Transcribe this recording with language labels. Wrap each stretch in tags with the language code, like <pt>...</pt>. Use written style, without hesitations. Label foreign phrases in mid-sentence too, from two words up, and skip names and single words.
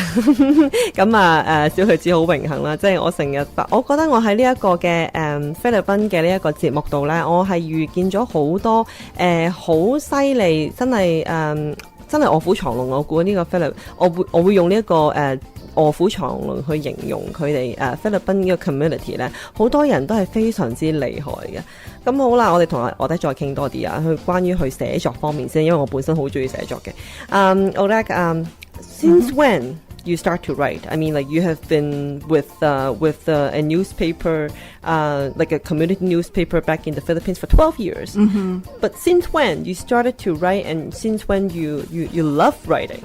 <yue>咁小女子好榮幸啦，即係我成日我覺得我喺呢一個嘅菲律賓嘅呢一個節目度咧，我係遇見咗好多好犀利，真係臥虎藏龍。我估呢個菲律我會用呢一個臥虎藏龍去形容佢哋菲律賓呢個 community 咧，好多人都係非常之厲害嘅。咁好啦，我哋同我哋再傾多啲啊，去關於去寫作方面先，因為我本身好中意寫作嘅。</yue> <en>Oleg, since when you start to write? I mean, like you have been with a newspaper, like a community newspaper back in the Philippines for 12 years. But since when you started to write, and since when you love writing?</en>